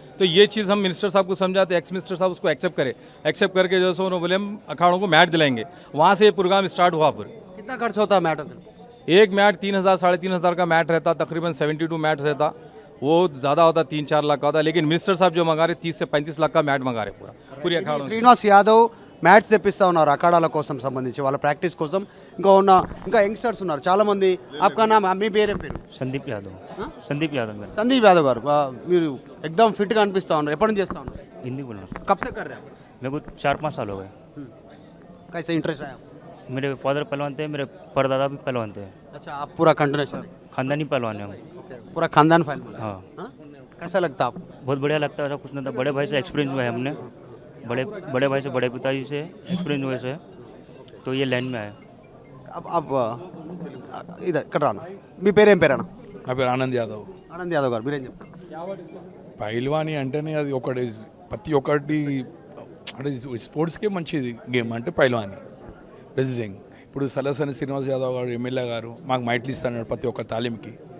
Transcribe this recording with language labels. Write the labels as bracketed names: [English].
[Hindi] तो ये चीज़ हम मिनिस्टर साहब को समझाते, एक्स मिनिस्टर साहब उसको एक्सेप्ट करके जो है सो उन्होंने बोले हम अखाड़ों को मैट दिलाएंगे। वहाँ से ये प्रोग्राम स्टार्ट हुआ। फिर कितना खर्च होता है मैट में? एक मैट 3,000 साढ़े 3,000 का मैट रहता, तकरीबन 72 मैट रहता। वो ज़्यादा होता 3-4 लाख का होता, लेकिन मिनिस्टर साहब जो मंगा रहे 30 से 35 लाख का मैट मंगा रहे पूरी अखाड़ों। [Telugu] శ్రీనివాస్ యాదవ్ మ్యాట్స్ తెప్పిస్తా ఉన్నారు అఖాడాల కోసం సంబంధించి, వాళ్ళ ప్రాక్టీస్ కోసం. ఇంకా యంగ్స్టర్స్ ఉన్నారు చాలా మంది. [Hindi] ఆప్కా నామ్, [Telugu] మీ పేరేం పేరు? [Hindi] संदीप यादव संदीप यादव मेरा [Telugu] సందీప్ యాదవ్ గారు, మీరు ఎక్దమ్ ఫిట్గా అనిపిస్తా ఉన్నారు. ఎప్పటి నుంచి చేస్తా ఉన్నారు? [Hindi] हिंदी बोल रहा हूँ। కబ్ సే కర్ రहे हैं? मेरे को 4-5 साल हो गए। कैसे इंटरेस्ट आया? मेरे फादर पहलवान थे, मेरे परदादा भी पहलवान थे, अच्छा, आप पूरा कंटिन्यूशन, खानदानी पहलवान है हम। पूरा खानदान फाइल में? हाँ, हाँ? कैसा लगता आपको? बहुत बढ़िया लगता है। ऐसा कुछ नहीं था, बड़े भाई से एक्सपीरियंस हुआ है हमने, बड़े भाई से, बड़े पिताजी से एक्सपीरियंस हुए से, तो ये लाइन में आए। अब इधर [Telugu] ఇక్కడ రాను. మీ పేరేం పేరన్నా? నా పేరు ఆనంద్ యాదవ్. ఆనంద్ యాదవ్ గారు, మీరేం చెప్తారు? పైల్వాని అంటేనే అది ఒకటి, ప్రతి ఒక్కటి అంటే స్పోర్ట్స్కే మంచిది గేమ్ అంటే పైల్వాని, రెజ్లింగ్. ఇప్పుడు సలసని శ్రీనివాస్ యాదవ్ గారు MLA గారు మాకు మైట్లు ఇస్తున్నాడు ప్రతి ఒక్క తాలీంకి.